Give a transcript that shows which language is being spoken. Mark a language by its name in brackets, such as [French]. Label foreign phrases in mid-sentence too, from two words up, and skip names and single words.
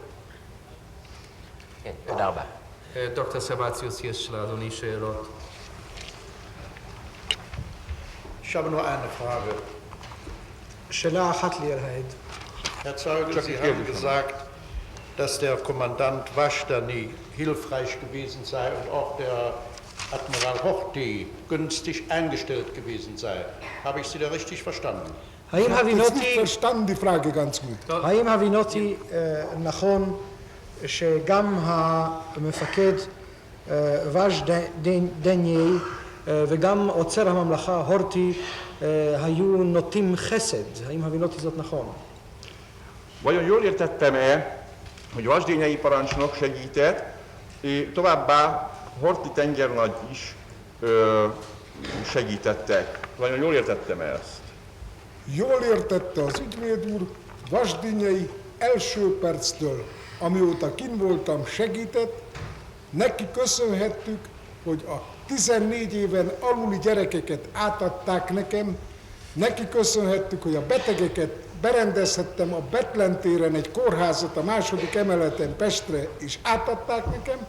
[Hebrew] כן, תודה רבה. דוקטור סבציוס, יש לאדוני שאלות? [German] Ich habe nur eine Frage. [Hebrew] שאלה אחת לי אל העד. [German] Herr Zeuge, Sie haben gesagt, dass der Kommandant Waschtani hilfreich gewesen sei und auch der Admiral Horthy günstig eingestellt gewesen sei. Habe ich Sie da richtig verstanden? [Hebrew] האם הבינותי... [German] verstanden die Frage ganz gut. [Hebrew] האם הבינותי נכון שגם המפקד וג'דניי וגם עוצר הממלכה הורטי היו נוטים חסד? האם הבינותי זאת נכון? [Hungarian] Vajon jól értettem-e, hogy Vasdényei parancsnok segített, továbbá Horthy tengernagy is segítettek. Vajon jól értettem-e ezt? Jól értette az ügyvéd úr, Vasdényei első perctől, amióta kinn voltam, segített, neki köszönhettük, hogy a 14 éven aluli gyerekeket átadták nekem, neki köszönhettük, hogy a betegeket berendezhettem a Bethlen téren egy kórházat a második emeleten Pestre, és átadták nekem.